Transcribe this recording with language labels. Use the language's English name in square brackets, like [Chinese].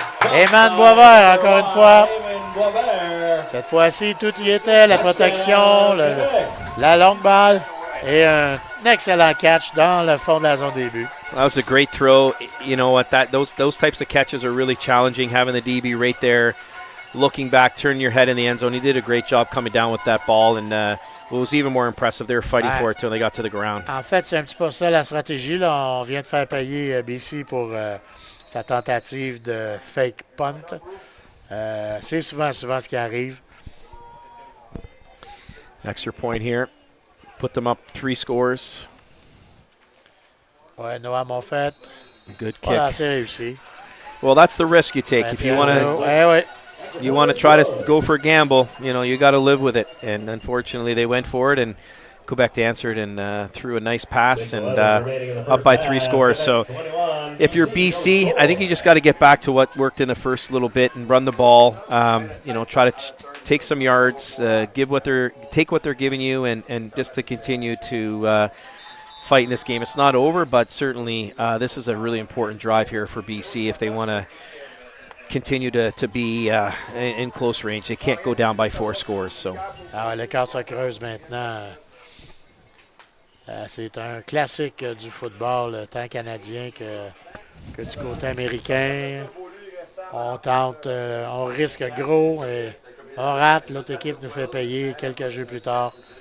[French] Eman Boisvert, encore une fois. Cette fois-ci, tout y était. La protection, la longue balle et un excellent catch dans le fond de la zone début. [English] That was a great throw. You know what? Those types of catches are really challenging. Having the DB right there, looking back, turning your head in the end zone. He did a great job coming down with that ball, and what was even more impressive, they were fighting for it till they got to the ground. [French] En fait, c'est un petit peu ça la stratégie. Là. On vient de faire payer BC pour sa tentative de fake punt. C'est souvent ce qui arrive. [English] Extra point here. Put them up 3 scores. [French] Ouais, Noah Monfette. [English] Good kick. [French] Voilà, c'est réussi. [English] Well, that's the risk you take. If you want to try to go for a gamble, you got to live with it. And unfortunately, they went for it, and Quebec answered and threw a nice pass and up by 3 scores. So if you're BC, I think you just got to get back to what worked in the first little bit and run the ball. Try to take some yards, take what they're giving you, and just to continue to fight in this game. It's not over, but certainly this is a really important drive here for BC if they want to continue to be in close range. They can't go down by 4 scores. So. [French] L'écart se creuse maintenant. C'est un classique du football, tant canadien que du côté américain. On tente, on risque gros et on rate. L'autre équipe nous fait payer quelques jeux plus tard.